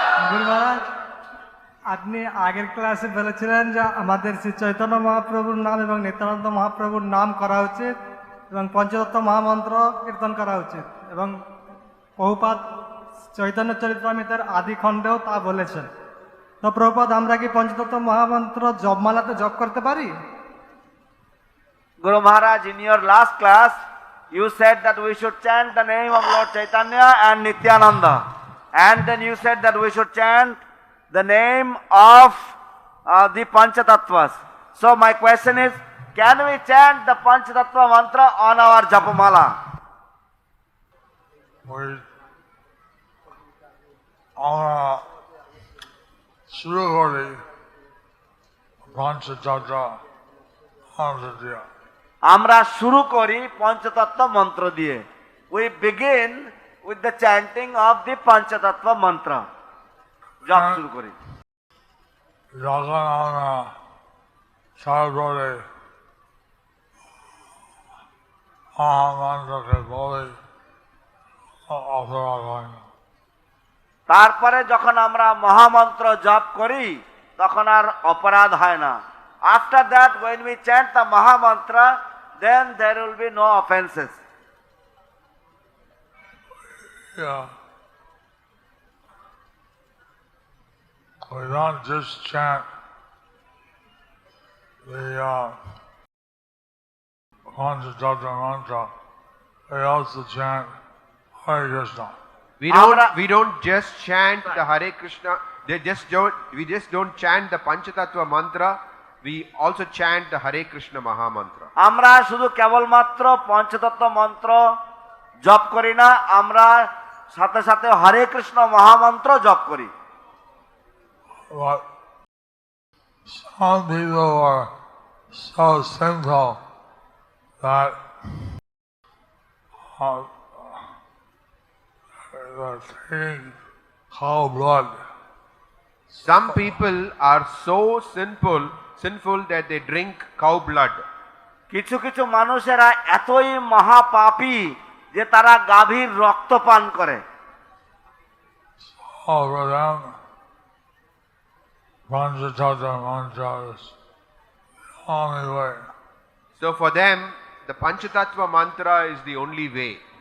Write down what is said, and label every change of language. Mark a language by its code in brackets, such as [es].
[bn] গুরু মহারাজ, আপনি আগের ক্লাসে বলেছিলেন যে আমাদের শ্রী চৈতন্য মহাপ্রভুর নাম এবং নিত্যানন্দ মহাপ্রভুর নাম করা উচিত এবং পঞ্চতত্ত্ব মহামন্ত্র কীর্তন করা উচিত এবং প্রভুপাদ চৈতন্য চরিতামৃতের আদি খণ্ডেও তা বলেছেন। তো প্রভুপাদ, আমরা কি পঞ্চতত্ত্ব মহামন্ত্র জপমালাতে জপ করতে পারি? [en] Guru Maharaj, in your last class, you said that we should chant the name of Lord Chaitanya and Nityananda. And then you said that we should chant the name of the Panchatattvas. So my question is, can we chant the Panchatattva mantra on our Japamala? [bn] শুরু করি পঞ্চতত্ত্ব মন্ত্র দিয়ে। আমরা শুরু করি পঞ্চতত্ত্ব মন্ত্র দিয়ে। [en] We begin with the chanting of the Panchatattva mantra. [bn] জপ শুরু করি। যখন আমরা তারপরে মহামন্ত্রকে বলি অপরাধ হয় না। তারপরে যখন আমরা মহামন্ত্র জপ করি তখন আর অপরাধ হয় না। [en] After that, when we chant the Maha Mantra, then there will be no offenses. Yeah. We don't just chant the Panchatattva mantra. We also chant Hare Krishna. We don't just chant the Hare Krishna. We just don't chant the Panchatattva mantra. We also chant the Hare Krishna Maha Mantra. [bn] আমরা শুধু কেবলমাত্র পঞ্চতত্ত্ব মন্ত্র জপ করি না, আমরা সাথে সাথে হরে কৃষ্ণ মহামন্ত্র জপ করি। [en] But some people are so simple that they're taking cow blood. Some people are so sinful that they drink cow blood. [bn] কিছু কিছু মানুষেরা এতই মহাপাপী যে তারা গাভীর রক্ত পান করে। [en] For them, Panchatattva mantra is the only way. So for them, the Panchatattva mantra is the only way.